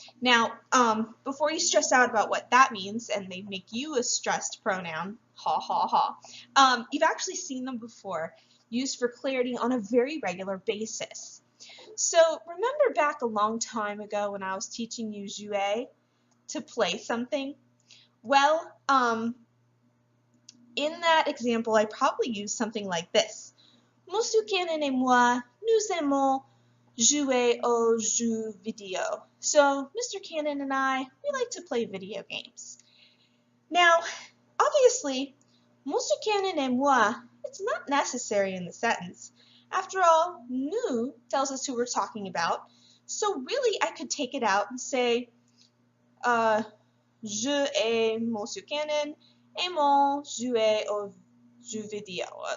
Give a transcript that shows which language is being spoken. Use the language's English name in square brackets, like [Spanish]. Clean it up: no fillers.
[English] Now, before you stress out about what that means and they make you a stressed pronoun, ha ha ha, you've actually seen them before, used for clarity on a very regular basis. So remember back a long time ago when I was teaching you jouer, to play something? Well, in that example, I probably used something like this. [French] Monsieur Cannon et moi, nous aimons jouer aux jeux vidéo. [English] So, Mr. Cannon and I, we like to play video games. Now, obviously, [French] Monsieur Cannon et moi, [English] it's not necessary in the sentence. After all, nous tells us who we're talking about. So really, I could take it out and say, [French] je et Monsieur Cannon aimons jouer aux jeux vidéo.